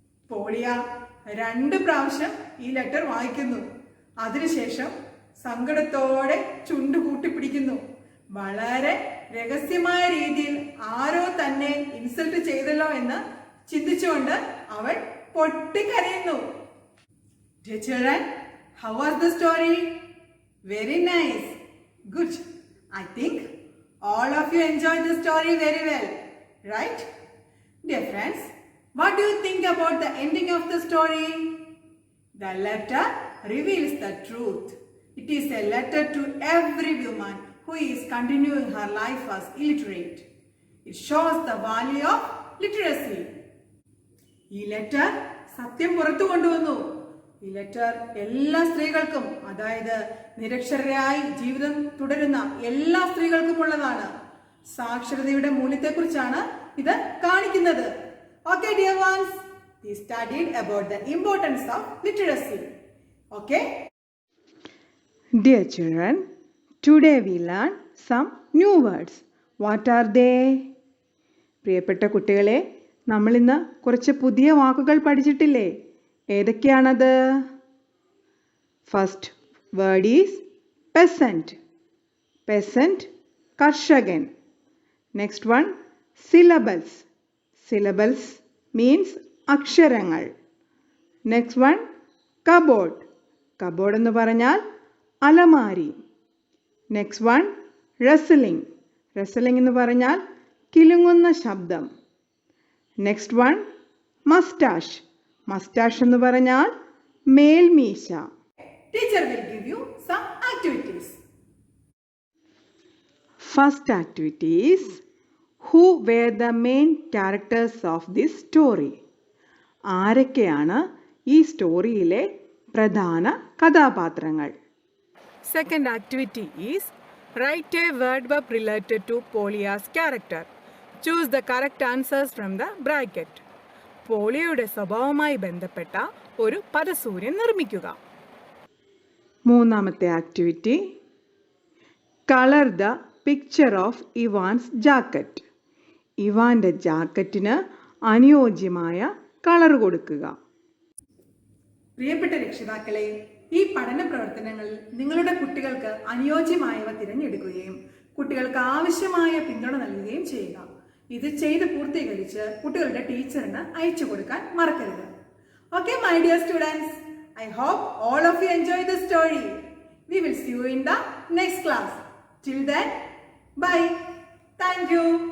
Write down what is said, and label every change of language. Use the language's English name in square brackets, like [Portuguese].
[Malayalam] പോളിയ 2 പ്രാവശ്യം ഈ ലെറ്റർ വായിക്കുന്നു. അതിനുശേഷം സങ്കടത്തോടെ ചുണ്ടു കൂട്ടിപ്പിടിക്കുന്നു. വളരെ രഹസ്യമായ രീതിയിൽ ആരോ തന്നെ ഇൻസൾട്ട് ചെയ്തല്ലോ എന്ന് ചിന്തിച്ചുകൊണ്ട് അവൾ പൊട്ടിക്കരയുന്നു. [English] Dear children, how was the story? Very nice. Good. I think all of you enjoyed the story very well, right? Dear friends, what do you think about the ending of the story? The letter reveals the truth. It is a letter to every woman who is continuing her life as illiterate. It shows the value of literacy. [Malayalam] ഈ letter സത്യം പുറത്തു കൊണ്ടുവന്നു. ഈ letter എല്ലാ സ്ത്രീകൾക്കും, അതായത് നിരക്ഷരരായി ജീവിതം തുടരുന്ന എല്ലാ സ്ത്രീകൾക്കും ഉള്ളതാണ്. സാക്ഷരതയുടെ മൂല്യത്തെക്കുറിച്ചാണ് ഇത് കാണിക്കുന്നത്. [English] Okay, dear ones, we studied about the importance of literacy. Okay? Dear children, today we learn some new words. What are they? [Malayalam] പ്രിയപ്പെട്ട കുട്ടികളെ, നമ്മൾ ഇന്ന് കുറച്ച് പുതിയ വാക്കുകൾ പഠിച്ചിട്ടില്ലേ? ഏതൊക്കെയാണത്? [English] First word is peasant. Peasant, കർഷകൻ. Next one syllables. Syllables means അക്ഷരങ്ങൾ. Next one cupboard. Cupboard [Malayalam] എന്ന് പറഞ്ഞാൽ അലമാരി. [English] Next one wrestling. [Malayalam] റെസ്ലിംഗ് എന്ന് പറഞ്ഞാൽ കിലുങ്ങുന്ന ശബ്ദം. [English] Next one mustache. Mustache [Malayalam] എന്ന് പറഞ്ഞാൽ മേൽമീശ. [English] Teacher will give you some activities. First activity is who were the main characters of this story? [Malayalam] ആരൊക്കെയാണ് ഈ സ്റ്റോറിയിലെ പ്രധാന കഥാപാത്രങ്ങൾ? [English] Second activity is write a word verb related to Polia's character. Choose the correct answers from the bracket. [Malayalam] പോളിയയുടെ സ്വഭാവവുമായി ബന്ധപ്പെട്ട ഒരു പദസൂര്യൻ നിർമ്മിക്കുക. മൂന്നാമത്തെ [English] Activity colour the picture of Evan's jacket. [Malayalam] ഇവാന്റെ ജാക്കറ്റിന് അനുയോജ്യമായ colour കൊടുക്കുക. പ്രിയപ്പെട്ട രക്ഷിതാക്കളെ, ഈ പഠന പ്രവർത്തനങ്ങളിൽ നിങ്ങളുടെ കുട്ടികൾക്ക് അനുയോജ്യമായവ തിരഞ്ഞെടുക്കുകയും കുട്ടികൾക്ക് ആവശ്യമായ പിന്തുണ നൽകുകയും ചെയ്യുക. ഇത് ചെയ്ത് പൂർത്തീകരിച്ച് കുട്ടികളുടെ ടീച്ചറിന് അയച്ചു കൊടുക്കാൻ മറക്കരുത്. [English] Okay, my dear students, I hope all of you enjoy the story. We will see you in the next class. Till then, bye. Thank you.